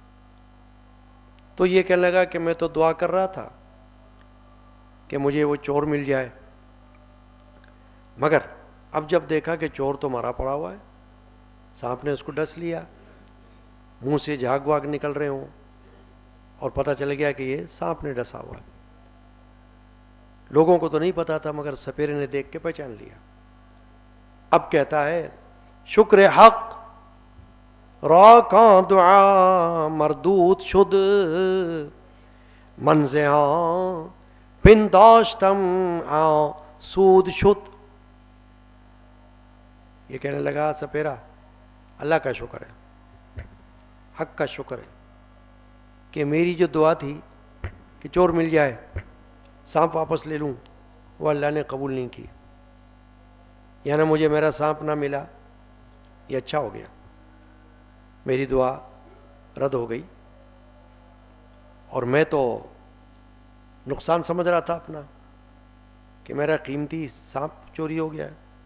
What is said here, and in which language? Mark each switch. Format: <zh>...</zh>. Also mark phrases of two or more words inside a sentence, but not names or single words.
<ur>تو یہ کہنے لگا کہ میں تو دعا کر رہا تھا کہ مجھے وہ چور مل جائے، مگر اب جب دیکھا کہ چور تو مرا پڑا ہوا ہے، سانپ نے اس کو ڈس لیا، منہ سے جھاگ واگ نکل رہے ہوں، اور پتہ چل گیا کہ یہ سانپ نے ڈسا ہوا ہے۔ لوگوں کو تو نہیں پتا تھا، مگر سپیرے نے دیکھ کے پہچان لیا۔ اب کہتا ہے</ur> <fa>شکر حق را کان دعا مردود شد، منزہاں پنداشتم سود شد۔</fa> <ur>یہ کہنے لگا سپیرا اللہ کا شکر ہے، حق کا شکر ہے کہ میری جو دعا تھی کہ چور مل جائے، سانپ واپس لے لوں، وہ اللہ نے قبول نہیں کی، یعنی مجھے میرا سانپ نہ ملا، یہ اچھا ہو گیا، میری دعا رد ہو گئی، اور میں تو نقصان سمجھ رہا تھا اپنا کہ میرا قیمتی سانپ چوری ہو گیا ہے،</ur>